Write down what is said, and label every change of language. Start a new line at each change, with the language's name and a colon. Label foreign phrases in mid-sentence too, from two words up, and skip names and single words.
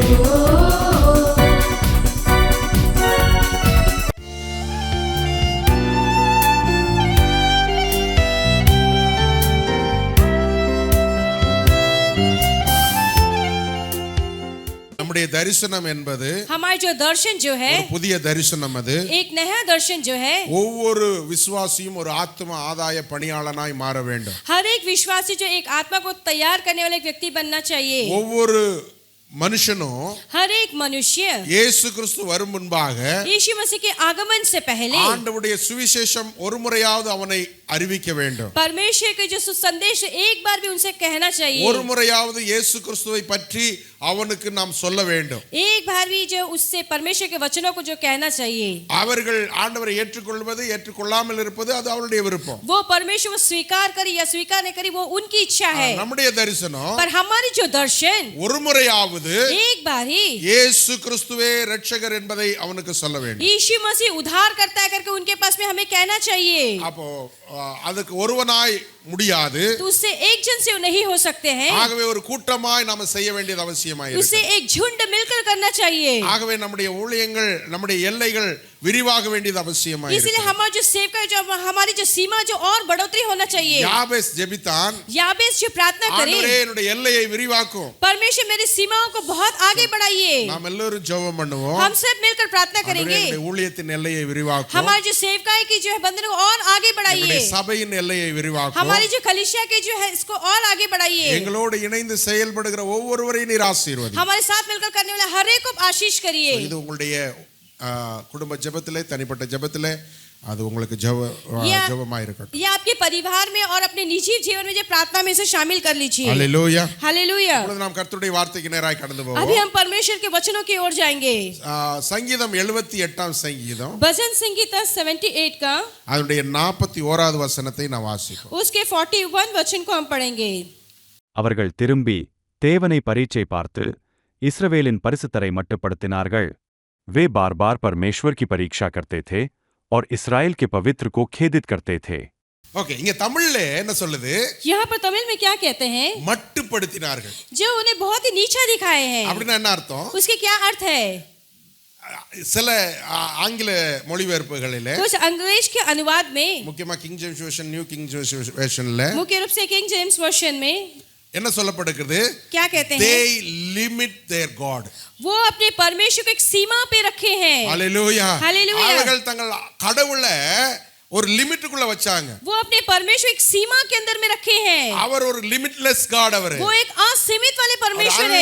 Tamil: நம்முடைய தரிசனம் என்பது
Hindi: हमारा जो दर्शन जो है
Tamil: ஒரு புதிய தரிசனம். அது
Hindi: एक नया दर्शन जो है
Tamil: ஒவ்வொரு விசுவாசியும் ஒரு ஆத்ம ஆதாய பணியாளனாய் மாற வேண்டும்.
Hindi: हर एक विश्वासी जो एक आत्मा को तैयार करने वाला एक व्यक्ति बनना चाहिए.
Tamil: ஒவ்வொரு மனுஷனும்
Hindi: हर एक मनुष्य
Tamil: இயேசு கிறிஸ்து வரும் முன்பாக
Hindi: यीशु मसीह के आगमन से पहले
Tamil: ஆண்டவருடைய சுவிசேஷம் ஒரு முறையாவது அவனை அறிவிக்க வேண்டும்.
Hindi: परमेश्वर के जो संदेश एक बार भी उनसे कहना चाहिए.
Tamil: ஒரு முறையாவது இயேசு கிறிஸ்துவை பற்றி அவனுக்கு நாம் சொல்ல வேண்டும்.
Hindi: एक बार भी जो उससे परमेश्वर के वचनों को जो कहना चाहिए.
Tamil: அவர்கள் ஆண்டவரை ஏற்றுக்கொள்வது ஏற்றுக்கொள்ளாமல் இருப்பது அது அவருடைய விருப்பம்.
Hindi: वो परमेश्वर को स्वीकार करे या स्वीकार नहीं करे वो उनकी इच्छा है.
Tamil: நம்முடைய தரிசனம்
Hindi: पर हमारी जो दर्शन
Tamil: ஒரு முறையாவது
Hindi: एक बार ही
Tamil: இயேசு கிறிஸ்துவே இரட்சகர் என்பதை அவனுக்கு சொல்ல வேண்டும்.
Hindi: यीशु मसीह उद्धार करता है करके उनके पास में हमें कहना चाहिए.
Tamil: அப்போ அதுக்கு ஒருவனாய் முடியாது.
Hindi: तो उससे एक जन से नहीं हो सकते हैं.
Tamil: ஆகவே ஒரு கூட்டமாய் நாம செய்ய வேண்டியது அவசியமாய் இருக்கு.
Hindi: उससे एक झुंड मिलकर करना चाहिए.
Tamil: ஆகவே நம்முடைய ஊழியங்கள் நம்முடைய எல்லைகள் விரிவாக வேண்டியது அவசியமாய் இருக்கு.
Hindi: इसलिए हमारा जो सेवका जो हमारी जो सीमा जो और बढ़ोतरी होना चाहिए.
Tamil: யாபேஸ் ஜெபித்தான்,
Hindi: याबेस जो प्रार्थना करे,
Tamil: ஆண்டவரே என்னுடைய எல்லையை விரிவாக்கும்.
Hindi: परमेश्वर मेरी सीमाओं को बहुत आगे बढ़ाइए.
Tamil: நாம் எல்லாரும் ஜெபம் பண்ணுவோம்.
Hindi: हम सब मिलकर प्रार्थना करेंगे.
Tamil: என்னுடைய ஊழியத்தின் எல்லையை விரிவாக்கும்.
Hindi: हमारी जो सेवकाई की जो है बंधन को और आगे बढ़ाइए.
Tamil: என்னுடைய சபையின் எல்லையை விரிவாக்கும்.
Hindi: हमारी जो कलीसिया के जो है इसको और आगे बढ़ाइए.
Tamil: எங்களோடு இணைந்து செயல்படுகிற ஒவ்வொருவரையும் நீர் ஆசீர்வதி.
Hindi: हमारे साथ मिलकर करने वाले हर एक को आशीष करिए.
Tamil: இது உங்களுடைய குடும்ப ஜெபத்திலே தனிப்பட்ட ஜெபத்திலே அது உங்களுக்கு ஜெபமாய் இருக்கட்டும்.
Hindi: ये आपके परिवार में और अपने निजी जीवन में जो प्रार्थना में से शामिल कर लीजिए. हालेलुया, हालेलुया.
Tamil: இப்பொழுது நாம் கர்த்தருடைய வார்த்தைக்கு நேராய் கடந்து போவோம்.
Hindi: अभी हम परमेश्वर के वचनों की ओर जाएंगे.
Tamil: சங்கீதம் 78ஆம் சங்கீதம்
Hindi: भजन संगीता 78 का
Tamil: அதனுடைய 41வது வசனத்தை நான் வாசிப்போம்.
Hindi: उसके 41 वचन को हम पढ़ेंगे.
Tamil: அவர்கள் திரும்பி தேவனை பரீட்சை பார்த்து இஸ்ரவேலின் பரிசுத்தரை மட்டுப்படுத்தினார்கள்.
Hindi: वे बार बार परमेश्वर की परीक्षा करते थे और इस्राएल के पवित्र को खेदित करते थे.
Tamil: ஓகே, இங்க தமிழ்ல என்ன சொல்லுது?
Hindi: यहाँ पर तमिल में क्या कहते हैं?
Tamil: மட்டுப்படுத்தினார்கள்.
Hindi: जो उन्हें बहुत ही नीचा दिखाए हैं.
Tamil: அப்படின்னா என்ன அர்த்தம்?
Hindi: उसके क्या अर्थ है?
Tamil: சில ஆங்கில மொழிபெயர்ப்புகளிலே
Hindi: कुछ अंग्रेज के अनुवाद में,
Tamil: முக்கியமா கிங் ஜேம்ஸ் வெர்ஷன், நியூ கிங் ஜேம்ஸ் வெர்ஷன்ல
Hindi: मुख्य रूप से किंग जेम्स वर्जन में
Tamil: என்ன சொல்லப்படுகிறது?
Hindi: क्या कहते हैं?
English: they limit their god.
Hindi: वो अपने परमेश्वर को एक सीमा पे रखे हैं. हालेलुया. हालेलुया.
Tamil: அவர்கள் தங்கள் கடவுளை ஒரு லிமிட்டுக்குள்ள வச்சாங்க.
Hindi: वो अपने परमेश्वर एक सीमा के अंदर में रखे हैं.
Tamil: அவர் ஒரு
English: limitless God.
Tamil: அவர்
Hindi: वो एक असीमित वाले परमेश्वर है.